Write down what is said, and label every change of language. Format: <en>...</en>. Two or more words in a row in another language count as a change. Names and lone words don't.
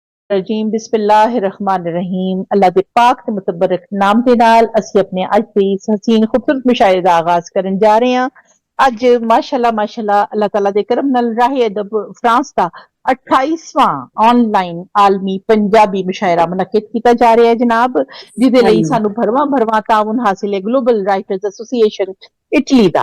<ar>الرجيم بسم الله الرحمن الرحيم</ar> <pa>अल्लाह दे पाक ते मुतबरक नाम दे नाल ਅਸੀਂ अपने अज दे इस हसीन खूबसूरत मुशायरे ਦਾ ਆਗਾਜ਼ ਕਰਨ ਜਾ ਰਹੇ ਹਾਂ। ਅੱਜ ਮਾਸ਼ਾਅੱਲਾ ਅੱਲਾਹ ਤਾਲਾ ਦੇ ਕਰਮ ਨਾਲ ਰਾਹੇ ਅਦਬ ਫਰਾਂਸ ਦਾ 28ਵਾਂ ਆਨਲਾਈਨ ਆਲਮੀ ਪੰਜਾਬੀ ਮੁਸ਼ਾਇਰਾ ਮੁਨੱਕਿਦ ਕੀਤਾ ਜਾ ਰਿਹਾ ਹੈ ਜਨਾਬ, ਜਿਹਦੇ ਲਈ ਸਾਨੂੰ ਭਰਵਾਂ ਤਾਉਨ ਹਾਸਿਲ ਹੈ ਗਲੋਬਲ ਰਾਈਟਰਸ ਐਸੋਸੀਏਸ਼ਨ ਇਟਲੀ ਦਾ।</pa>